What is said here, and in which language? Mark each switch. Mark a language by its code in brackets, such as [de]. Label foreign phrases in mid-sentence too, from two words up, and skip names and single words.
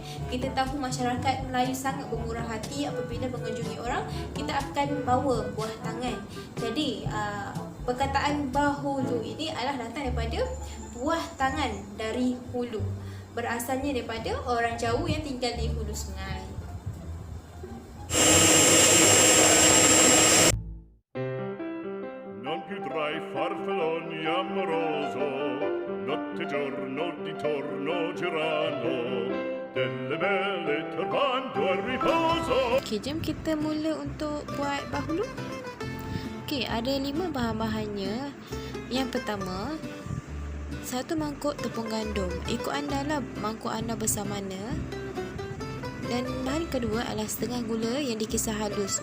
[ms] Kita tahu masyarakat Melayu sangat bermurah hati, apabila mengunjungi orang, kita akan bawa buah tangan. Jadi, perkataan bahulu ini adalah datang daripada buah tangan dari hulu. Berasalnya daripada orang Jawa yang tinggal di hulu sungai. [it] Non più tra i farfalloni amoroso, notte e giorno di torno girano, delle belle turbando al riposo. [ms] Okey, jom kita mula untuk buat bahulu. Okey, ada 5 bahan-bahannya. Yang pertama, 1 mangkuk tepung gandum. Ikut anda lah mangkuk anda besar mana. Dan bahan kedua adalah setengah gula yang dikisar halus.